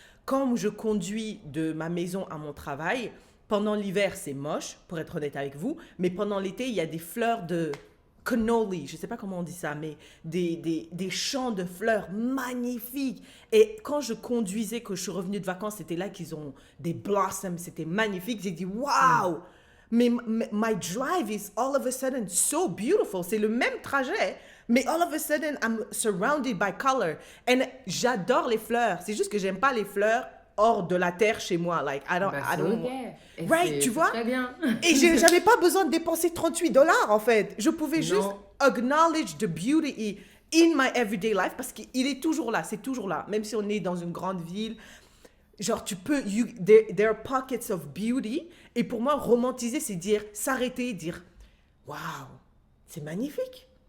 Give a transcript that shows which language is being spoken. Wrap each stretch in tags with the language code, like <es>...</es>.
<fr>Quand je conduis de ma maison à mon travail, pendant l'hiver, c'est moche, pour être honnête avec vous, mais pendant l'été, il y a des fleurs de cannoli, je ne sais pas comment on dit ça, mais des champs de fleurs magnifiques. Et quand je conduisais, que je suis revenue de vacances, c'était là qu'ils ont des blossoms, c'était magnifique. J'ai dit, wow!</fr> <en>Mais my drive is all of a sudden so beautiful.</en> <fr>C'est le même trajet, mais</fr> <en>all of a sudden, I'm surrounded by color.</en> <fr>Et j'adore les fleurs. C'est juste que j'aime pas les fleurs hors de la terre chez moi.</fr> <en>Like, I don't right,</en> <fr>tu vois? Très bien. Et j'avais pas besoin de dépenser $38 en fait. Je pouvais juste</fr> <en>acknowledge the beauty in my everyday life</en> <fr>parce qu'il est toujours là, c'est toujours là. Même si on est dans une grande ville, tu peux,</fr> <en>there are pockets of beauty.</en> <fr>Et pour moi, romantiser, c'est s'arrêter, dire, waouh, c'est magnifique.</fr>